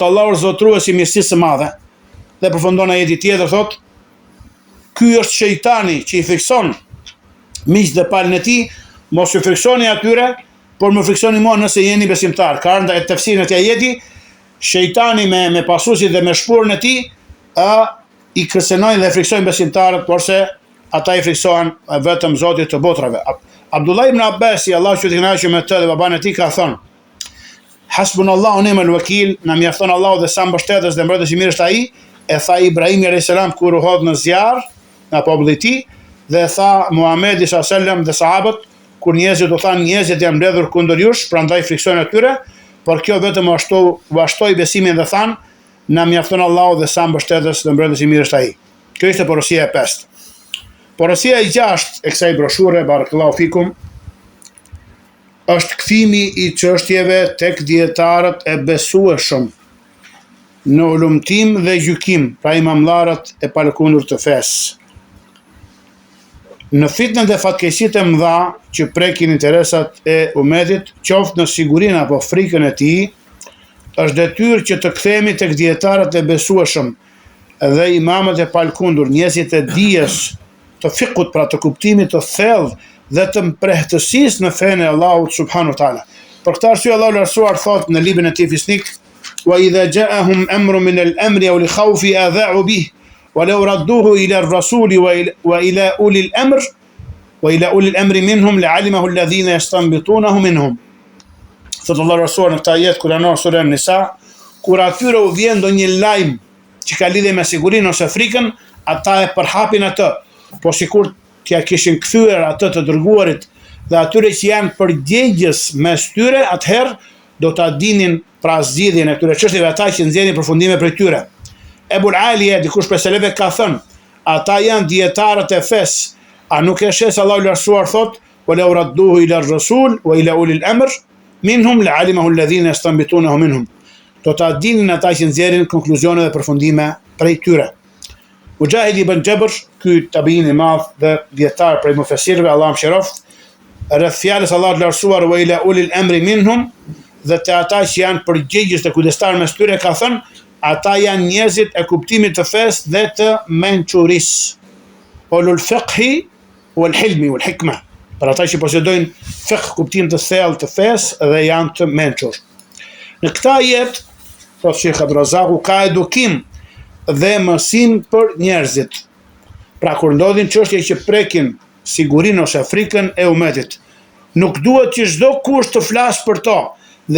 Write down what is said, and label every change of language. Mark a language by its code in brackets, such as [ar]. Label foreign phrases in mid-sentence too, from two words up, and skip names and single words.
[sq] Allahu është zotruesi i mirësisë së madhe. Dhe përfundon ajeti tjetër, thot: ky është shejtani që i fikson miq dhe palën e tij, mos ju fiksoni atyre, por më fiksoni mua nëse jeni besimtar. Ka ardhur te tefsirin e këtij ajeti, shejtani me pasuesit dhe me shpurën e tij i kërcënojnë dhe friksojnë besimtarët, porse ata i friksohen vetëm Zotit të botrave. Abdullah ibn Abbasi, Allahu që t'i kënaqë me të dhe baban e tij, ka thënë: [ar] حسبنا الله ونعم الوكيل, [sq] na mjafton Allahu dhe sa mbështetës dhe mbrojtës i mirë është ai. E tha Ibrahimi [ar] عليه السلام [sq] kur u hodh në zjarr nga populli i tij, dhe tha Muhamedi [ar] صلى الله عليه وسلم [sq] dhe sahabët kur njerëzit u thanë njerëzit janë mbledhur kundër jush, prandaj friksojnë atyre, por kjo vetëm u ashtoi besimin dhe thanë: na mjafton Allahu dhe sa mbështetës dhe mbrojtës i mirë është ai. Kjo ishte porosia e 5. Porosia e 6 e kësaj broshure, [ar] بارك الله فيكم, [sq] është kthimi i çështjeve tek dietarët e besueshëm në ulumtim dhe gjykim, pra imamllarët e palëkundur të fesë. Në fitnën dhe fatkeqësitë e mëdha që prekin interesat e umetit, qoftë në sigurinë apo frikën e tij, është detyrë që të kthehemi tek dietarët e besueshëm dhe imamët e palëkundur, njerëzit e dijes, të fikut, pra të kuptimit të thellë dhe të mprehtësisë në fenë e Allahut [ar] سبحانه وتعالى. [sq] Për këtë arsye Allahu lartësuar thot në librin e tij Fisnik: [ar] "وإذا جاءهم أمر من الأمر أو لخوف أذاعوا به ولو ردوه إلى الرسول وإلى أولي الأمر منهم لعلمه الذين يستنبطونه منهم." [sq] Thot Allahu lartësuar në këtë ajet kuranor sura An-Nisa, kur atyre u vjen ndonjë lajm që ka lidhje me sigurinë ose frikën, ata e përhapin atë, po sikur t'ja kishin kthyer atë të dërguarit, dhe atyre që janë përgjegjës mes tyre, atëherë do ta dinin pra zgjidhjen e këtyre çështjeve ata që nxjerrin përfundime prej tyre. Ebul Aliye, dikush prej seleve ka thënë, ata janë dietarët e fesë, a nuk e shes Allahu lartësuar thot: [ar] "ولو ردوه إلى الرسول وإلى أولي الأمر منهم لعلمه الذين يستنبطونه منهم." [sq] Do ta dinin ata që nxjerrin konkluzione dhe përfundime prej tyre. Mujahid ibn Jabr, ky tabiin i madh dhe dietar prej mufesirëve, Allah mëshiroft, rreth fjalës Allah të lartësuar [ar] وإلى أولي الأمر منهم, [sq] dhe të ata që janë përgjegjës të kujdestar mes tyre, ka thënë, ata janë njerëzit e kuptimit të fesë dhe të mençurisë. [ar] أولو الفقه والحلم والحكمة, [sq] për ata që posedojnë fiqh, kuptim të thellë të fesë dhe janë të mençur. Në këtë ajet, thot Sheikh Abdulrazak, ka edukim dhe mësim për njerëzit. Pra kur ndodhin çështje që prekin sigurinë ose frikën e umetit, nuk duhet që çdo kush të flasë për to dhe